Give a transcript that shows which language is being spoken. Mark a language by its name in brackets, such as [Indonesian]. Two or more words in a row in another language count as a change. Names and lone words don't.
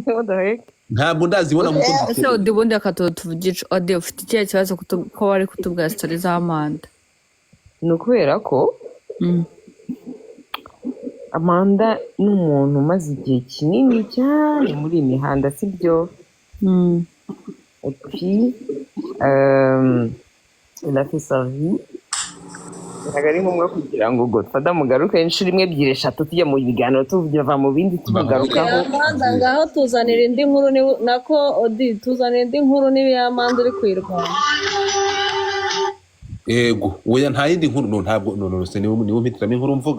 [Kinyarwanda] ntabwo ndazibona nkuko ese ubundi akatuvugisha ode ufite ikihe kibazo ko wari kutubwira sitori za Amanda ni ukubera ko Amanda ni umuntu umaze igihe kinini cyane muri iyi mihanda sibyo [French] puis il a fait sa vie [Kinyarwanda] ntabwo ari ngombwa kugira ngo Godfather mugaruke inshuro imwe ebyiri eshatu tujya mu biganiro tuva mu bindi tumugarukaho Amanda ngaho tuzanira indi nkuru nako Odi tuzanira indi nkuru niba Amanda uri kwirwanya. yego oya nta yindi nkuru ntabwo se niwo mpitiramo inkuru mvuga